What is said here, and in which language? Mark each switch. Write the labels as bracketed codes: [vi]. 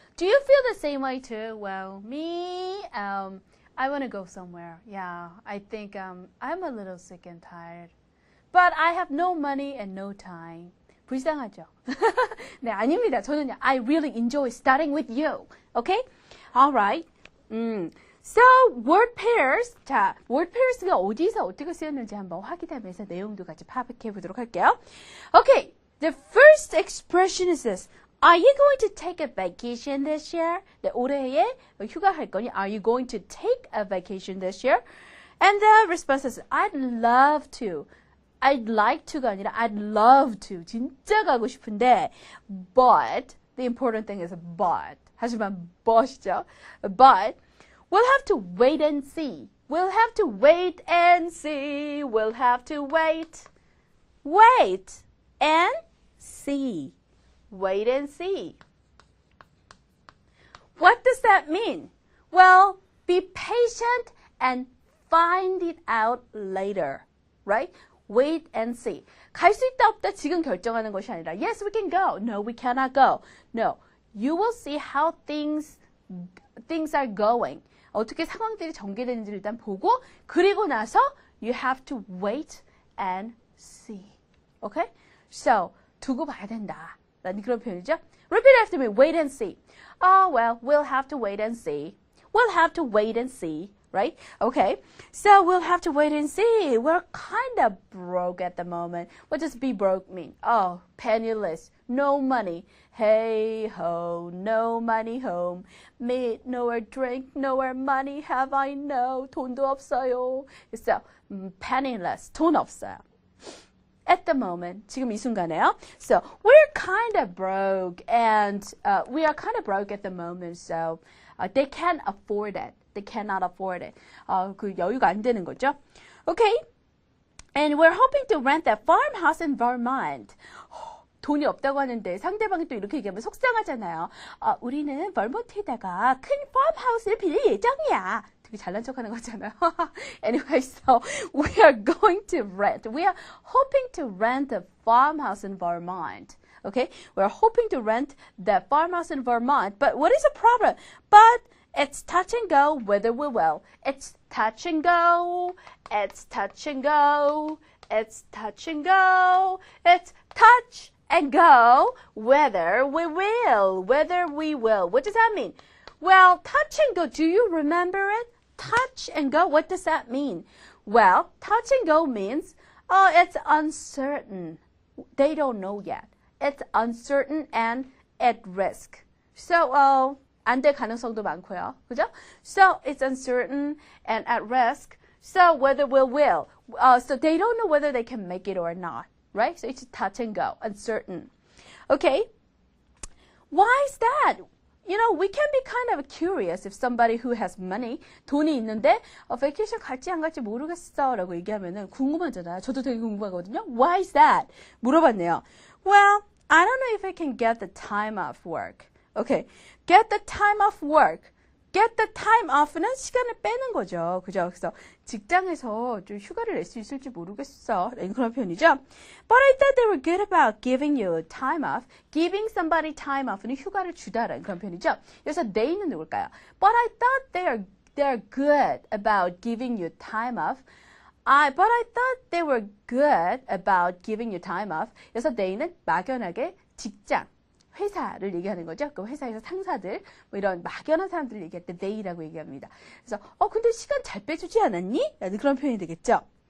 [en] Do you feel the same way too? Well, me, I want to go somewhere. Yeah, I think I'm a little sick and tired. But I have no money and no time. [ko] 불쌍하죠? 네, 아닙니다. 저는요, [en] I really enjoy studying with you. Okay? Alright. So, word pairs. [ko] 자, word pairs가 어디서 어떻게 쓰였는지 한번 확인하면서 내용도 같이 파악해 보도록 할게요. [en] Okay. The first expression is this. Are you going to take a vacation this year? [ko] 네, 올해에 휴가할 거니? [en] Are you going to take a vacation this year? And the response is, I'd love to. I'd like to가 아니라 I'd love to. [ko] 진짜 가고 싶은데. [en] But, the important thing is but. [ko] 하지만 but이죠. [en] But, we'll have to wait and see. We'll have to wait and see. We'll have to wait. Wait and see. Wait and see. What does that mean? Well, be patient and find it out later. Right? Wait and see. [ko] 갈 수 있다 없다 지금 결정하는 것이 아니라 [en] yes, we can go. No, we cannot go. No. You will see how things are going. [ko] 어떻게 상황들이 전개되는지 일단 보고 그리고 나서 [en] you have to wait and see. Okay? So, [ko] 두고 봐야 된다. 라는 그런 표현이죠. [en] Repeat after me. Wait and see. Oh, well, we'll have to wait and see. We'll have to wait and see. Right? Okay. So, we'll have to wait and see. We're kind of broke at the moment. What does be broke mean? Oh, penniless. No money. Hey ho, no money home. Meat, nowhere drink, nowhere money have I no. [ko] 돈도 없어요. So, penniless. 돈 없어요. [en] At the moment, [ko] 지금 이 순간에요. [en] So, we're kind of broke and we are kind of broke at the moment. So, they can't afford it. They cannot afford it. [ko] 그 여유가 안 되는 거죠. Okay. [en] And we're hoping to rent that farmhouse in Vermont. [ko] 돈이 없다고 하는데 상대방이 또 이렇게 얘기하면 속상하잖아요. 우리는 버몬트에다가 큰 farmhouse를 빌릴 예정이야. 되게 잘난 척하는 거잖아요. [en] Anyway, so we are going to rent. We are hoping to rent a farmhouse in Vermont. Okay? We're hoping to rent that farmhouse in Vermont. But what is the problem? But it's touch and go whether we will. It's touch and go. It's touch and go. It's touch and go. It's touch and go whether we will. Whether we will. What does that mean? Well, touch and go. Do you remember it? Touch and go. What does that mean? Well, touch and go means, it's uncertain. They don't know yet. It's uncertain and at risk. [ko] So, 안 될 가능성도 많고요. 그죠? [en] So, it's uncertain and at risk. So, whether we will. So, they don't know whether they can make it or not. Right? So, it's touch and go. Uncertain. Okay? Why is that? You know, we can be kind of curious if somebody who has money, [ko] 돈이 있는데 [en] vacation [ko] 갈지 안 갈지 모르겠어 라고 얘기하면은 궁금하잖아요. 저도 되게 궁금하거든요. [en] Why is that? [ko] 물어봤네요. [en] Well, I don't know if I can get the time off work. Okay, get the time off work. Get the time off는 [ko] 시간을 빼는 거죠. 그죠? 그래서 직장에서 좀 휴가를 낼 수 있을지 모르겠어. 그런 표현이죠. [en] But I thought they were good about giving you time off. Giving somebody time off [ko] 는 휴가를 주다라는 그런 표현이죠. 여기서 they는 누굴까요? [en] But I thought they're good about giving you time off. But I thought they were good about giving you time off. [ko] 여기서 they는 막연하게 직장. 회사를 얘기하는 거죠. 그 회사에서 상사들, 뭐 이런 막연한 사람들을 얘기할 때 they라고 얘기합니다. 그래서 근데 시간 잘 빼주지 않았니? 라는 그런 표현이 되겠죠.